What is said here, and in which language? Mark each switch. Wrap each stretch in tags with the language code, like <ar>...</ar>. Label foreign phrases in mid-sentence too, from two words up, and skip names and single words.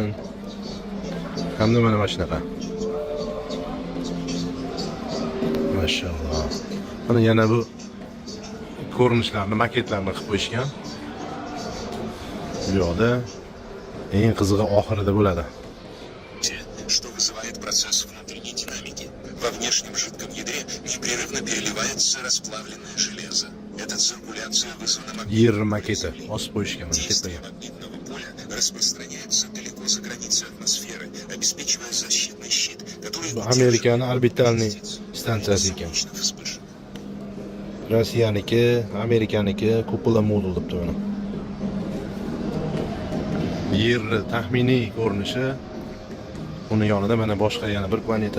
<uz>Hamda mana shunaqa. Mashalloh. Mana yana bu ko'rinishlarni, maketlarni qilib qo'yishgan. Bu yoqda eng qizig'i oxirida bo'ladi.</uz> <ru>Что вызывает процесс внутренней динамики. Во внешнем жидком ядре непрерывно переливается расплавленное железо. Эта циркуляция вызвана</ru> <uz>Yer maketi osib qo'yishgan mana tepaga.</uz> <ru>магнитного поля распространяется далеко за границы атмосферы, обеспечивая защитный щит, который</ru> <uz>Bu Amerikaning orbitalniy stansiyasi ekan.</uz> <ru>вспышек.</ru> <uz>Rossiyaniki, Amerikaniki kupula modul debdi buni. Yer taxminiy ko'rinishi. Uni yonida mana boshqa yana bir planeta.</uz>